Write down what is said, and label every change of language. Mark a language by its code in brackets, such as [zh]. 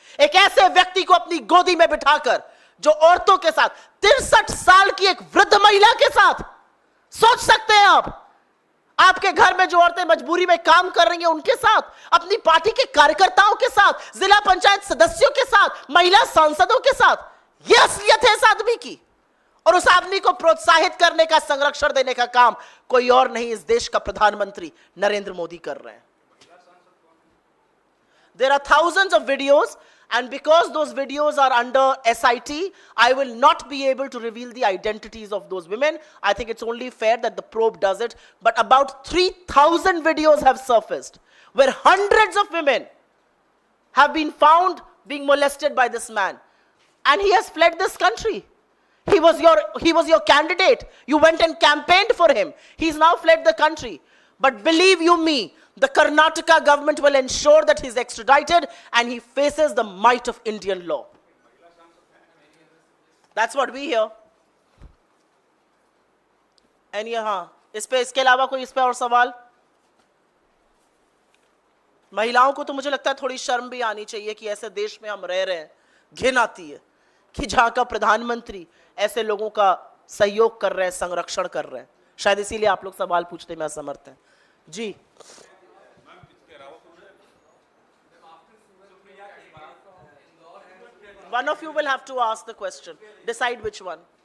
[hi] एक ऐसे व्यक्ति को अपनी गोदी में बिठाकर जो औरतों के साथ, 63 साल की एक वृद्ध महिला के साथ, सोच सकते हैं आप, आपके घर में जो औरतें मजबूरी में काम कर रही हैं उनके साथ, अपनी पार्टी के कार्यकर्ताओं के साथ, जिला पंचायत सदस्यों के साथ, महिला सांसदों के साथ, यह असलियत है इस आदमी की. और उस आदमी को प्रोत्साहित करने का, संरक्षण देने का काम कोई और नहीं, इस देश का प्रधानमंत्री नरेंद्र मोदी कर रहे हैं. [en] There are thousands of videos, and because those videos are under SIT, I will not be able to reveal the identities of those women. I think it's only fair that the probe does it. But about 3,000 videos have surfaced where hundreds of women have been found being molested by this man. And he has fled this country. He was your candidate. You went and campaigned for him. He's now fled the country. But believe you me, the Karnataka government will ensure that he's extradited and he faces the might of Indian law. That's what we hear. [hi] And यहाँ इसके अलावा कोई इस पे और सवाल? महिलाओं को तो मुझे लगता है थोड़ी शर्म भी आनी चाहिए कि ऐसे देश में हम रह रहे हैं. घिन आती है कि जहां का प्रधानमंत्री ऐसे लोगों का सहयोग कर रहे हैं, संरक्षण कर रहे हैं। शायद इसीलिए आप लोग सवाल पूछने में असमर्थ हैं। [en] जी one of you will have to ask the question, decide which one.